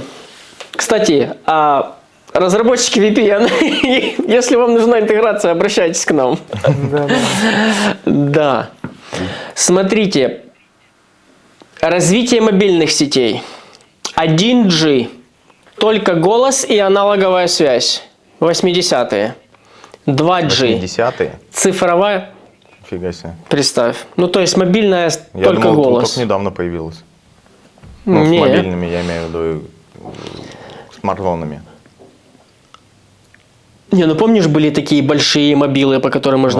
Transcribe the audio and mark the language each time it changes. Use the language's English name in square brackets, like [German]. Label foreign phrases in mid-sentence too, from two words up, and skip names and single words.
[Russian] Кстати, разработчики VPN, если вам нужна интеграция, обращайтесь к нам. Да. Смотрите. Развитие мобильных сетей. 1G. Только голос и аналоговая связь. 80-е. 2G. 10-е? Цифровая. Фига себе. Представь. Ну, то есть мобильная Я только думал, голос. только недавно появилась. Ну, с Не. мобильными, я имею в виду, смартфонами. Не, ну помнишь, были такие большие мобилы, по которым можно